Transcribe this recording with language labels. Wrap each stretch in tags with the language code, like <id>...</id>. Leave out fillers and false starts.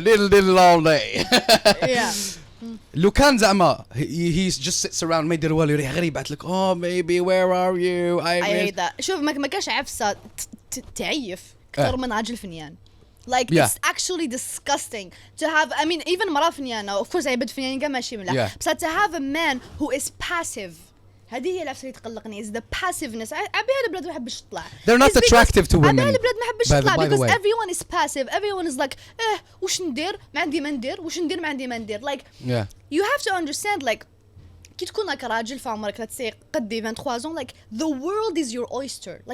<en>little all day</en> <ar>لو كان زعما</ar> <en>he just sits around</en> <ar>ما يدير والو يريح غير يبعث لك</ar> <en>baby where are you I hate that</en> <ar>شوف ما كاش عفسه تعيف اكثر من راجل فنيان</ar> <en>like it's actually disgusting to have I mean even</en> <ar>مرا فنيانة</ar> <en>of course</en> <ar>عيبد فنيان ماشي ملاح بس</ar> <en>to have a man who is passive</en> <ar>هذه هي اللي تقلقني</ar> <en>is the passiveness.</en> <ar>عبيها البلاد ما يحبش يطلع.</ar> <en>They're not attractive to women.</en> <ar>عبيها البلاد ما يحبش يطلع</ar> <en>by the because way. everyone is passive. Everyone is like</en> <ar>وش ندير ما عندي ما ندير وش ندير ما عندي ما ندير.</ar> <en>Like Yeah. you have to understand like</en> <ar>كي تكون لك راجل في عمرك لا تسي قدي 23</ar> <en>like the world is your oyster.</en>